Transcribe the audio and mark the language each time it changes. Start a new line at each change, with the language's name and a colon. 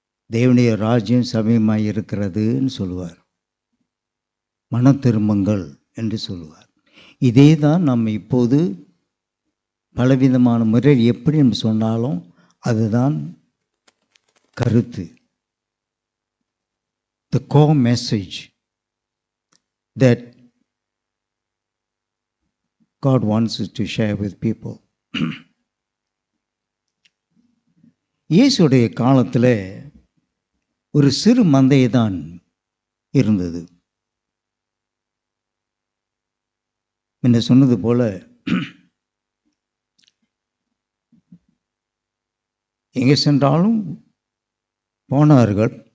Tamil: தேவனுடைய ராஜ்யம் சமயமாய் இருக்கிறதுன்னு சொல்லுவார், மன திரும்புங்கள் என்று சொல்லுவார். இதே தான் நம்ம இப்போது பலவிதமான முறையில் எப்படி நம்ம சொன்னாலும் அதுதான் கருத்து.
English: The core message that God wants us to share with people.
Tamil: இயேசுடைய காலத்தில் ஒரு சிறு மந்தை தான் இருந்தது. என்ன சொன்னது போல எங்கே சென்றாலும் போனார்கள்.